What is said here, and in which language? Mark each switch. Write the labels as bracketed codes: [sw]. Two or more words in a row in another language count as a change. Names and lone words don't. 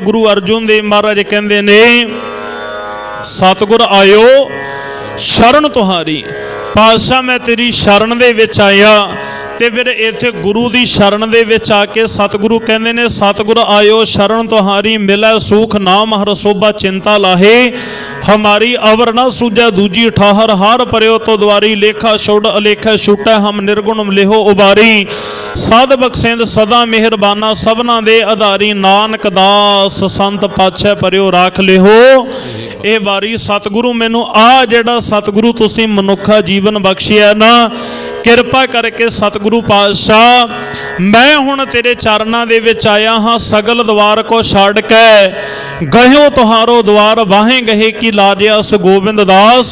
[pa] ਗੁਰੂ ਅਰਜਨ ਦੇਵ ਮਹਾਰਾਜ ਕਹਿੰਦੇ ਨੇ ਸਤਿਗੁਰ ਆਇਓ ਸ਼ਰਨ ਤੁਹਾਰੀ, ਪਾਤਸ਼ਾਹ ਮੈਂ ਤੇਰੀ ਸ਼ਰਨ ਦੇ ਵਿੱਚ ਆਇਆ। ਤੇ ਫਿਰ ਇੱਥੇ ਗੁਰੂ ਦੀ ਸ਼ਰਨ ਦੇ ਵਿੱਚ ਆ ਕੇ ਸਤਿਗੁਰੂ ਕਹਿੰਦੇ ਨੇ ਸਤਿਗੁਰ ਆਇਓ ਸ਼ਰਨ ਤੁਹਾਰੀ, ਮਿਲੈ ਸੂਖ ਨਾਮ ਹਰ ਸੋਭਾ ਚਿੰਤਾ ਲਾਹੇ, ਹਮਾਰੀ ਅਵਰ ਨ ਸੂਝੈ ਦੂਜੀ ਠਾਹਰ, ਹਾਰ ਪਰਿਓ ਤਉ ਦੁਆਰੀ, ਲੇਖਾ ਛੋਡ ਅਲੇਖਾ ਛੂਟੈ ਹਮ ਨਿਰਗੁਣ ਲੇਹੋ ਉਬਾਰੀ। ਸਾਧ ਬਖਸ਼ੇਂਦ ਸਦਾ ਮਿਹਰਬਾਨਾ, ਸਬਨਾ ਦੇ ਆਧਾਰੀ, ਨਾਨਕ ਦਾਸ ਸੰਤ ਪਾਛੈ ਪਰਿਓ ਰਾਖ ਲੇਹੋ ਇਹ ਵਾਰੀ। ਸਤਿਗੁਰੂ ਮੈਨੂੰ ਆ ਜਿਹੜਾ ਸਤਿਗੁਰੂ ਤੁਸੀਂ ਮਨੁੱਖਾ ਜੀਵਨ ਬਖਸ਼ਿਆ ਨਾ, ਕਿਰਪਾ ਕਰਕੇ ਸਤਿਗੁਰੂ ਪਾਤਸ਼ਾਹ ਮੈਂ ਹੁਣ ਤੇਰੇ ਚਰਨਾਂ ਦੇ ਵਿੱਚ ਆਇਆ ਹਾਂ। ਸਗਲ ਦਵਾਰ ਕੋ ਛੱਡ ਕੇ ਗਹਿਓ ਤੁਹਾਰੋ ਦਵਾਰ, ਵਾਹੇ ਗਹੇ ਕੀ ਲਾਜਿਆਸ ਗੋਬਿੰਦ ਦਾਸ।